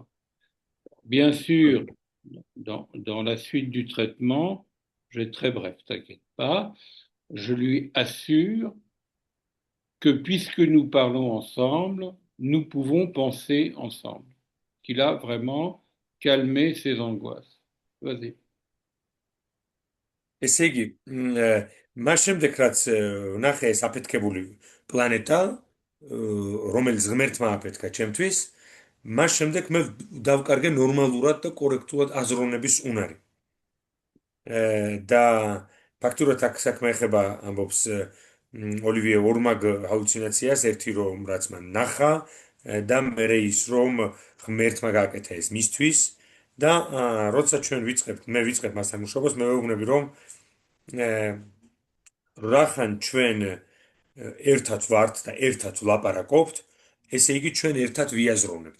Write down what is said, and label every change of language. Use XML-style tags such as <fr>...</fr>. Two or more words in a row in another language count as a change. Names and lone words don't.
<fr>Bien sûr, dans la suite du traitement, je vais être très bref, t'inquiète pas, je lui assure que puisque nous parlons ensemble, nous pouvons penser ensemble, qu'il a vraiment calmé ses angoisses. Vas-y.</fr> <ka>ესე იგი, მას შემდეგ რაც ნახე ეს აფეთქებული პლანეტა, რომელიც ღმერთმა აფეთქა ჩემთვის, მას შემდეგ მე დავკარგე ნორმალურად და კორექტულად აზროვნების უნარი. და ფაქტურად აქ საქმე ეხება ამბობს ოლივიე ორმაგ ჰალუცინაციას, ერთი რომ რაც მან ნახა და მერე ის რომ ღმერთმა გააკეთა ეს მისთვის და როცა ჩვენ მე ვიწყებ მასთან მუშაობას, მე ვეუბნები რომ რახან ჩვენ ერთად ვართ და ერთად ვლაპარაკობთ, ესე იგი ჩვენ ერთად ვიაზროვნებთ.</ka>